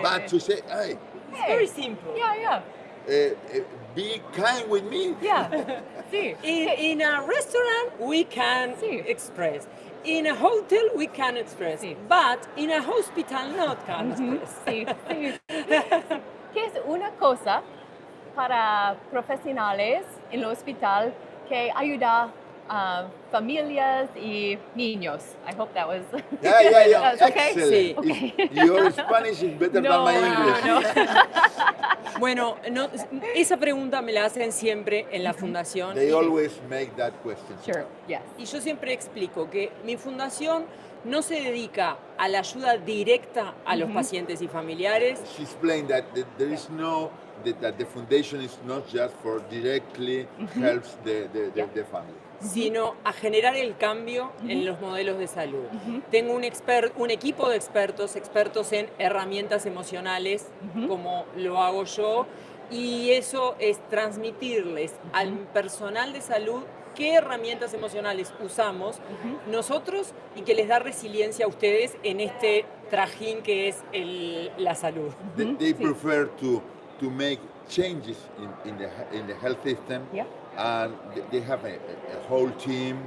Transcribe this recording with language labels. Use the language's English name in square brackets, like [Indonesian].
[English] but to say, hey, it's very simple. Yeah. be kind with me. Yeah. Sí. In a restaurant, we can [Spanish] Sí. [English] express. In a hotel, we can express. [Spanish] Sí. [English] But in a hospital, not can express. [Spanish] Sí. ¿Qué es una cosa para profesionales en el hospital que ayuda a familias y niños? [English] I hope that was. Yeah. That's okay? Excellent. [Spanish] Sí. [English] Okay. Your Spanish is better than my English. [Spanish] Bueno, esa pregunta me la hacen siempre en la fundación. [English] They always make that question. Sure. Yes. [Spanish] Y yo siempre explico que mi fundación no se dedica a la ayuda directa a los pacientes y familiares, [English] She explained that there is no that the foundation is not just for directly helps the family. [Spanish] sino a generar el cambio en los modelos de salud. Tengo un equipo de expertos en herramientas emocionales, como lo hago yo, y eso es transmitirles al personal de salud qué herramientas emocionales usamos nosotros y que les da resiliencia a ustedes en este trajín que es la salud. [English] They prefer to make changes in the health system. Yep. And they have a whole team